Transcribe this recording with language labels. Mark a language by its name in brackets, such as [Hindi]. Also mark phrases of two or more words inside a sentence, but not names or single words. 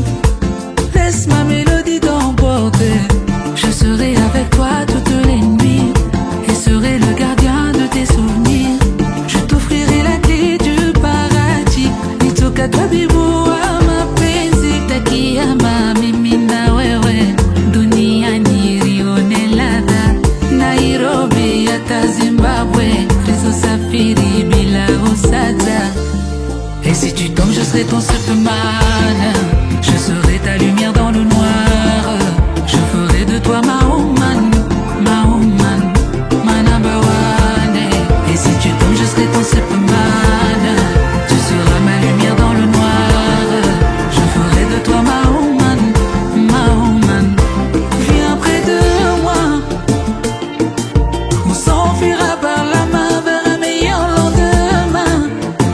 [French] Laisse ma mélodie t'emporter. Je serai avec toi toutes les nuits et serai le gardien de tes souvenirs. Je t'offrirai la clé du paradis. [Swahili] Nitoka tabibu wa mapenzi. Takiyama mimi na wewe. Duniani rione ladha. Nairobi hata Zimbabwe. Safiri bila usada. [French] Et si tu tombes, je serai ton Superman. Je serai ta lumière dans le noir. Je ferai de toi ma woman, ma woman, ma [English] number one. [French] Et si tu tombes, je serai ton Superman. Tu seras ma lumière dans le noir. Je ferai de toi ma woman, ma woman. Viens près de moi. On s'enfuira par la main vers un meilleur lendemain.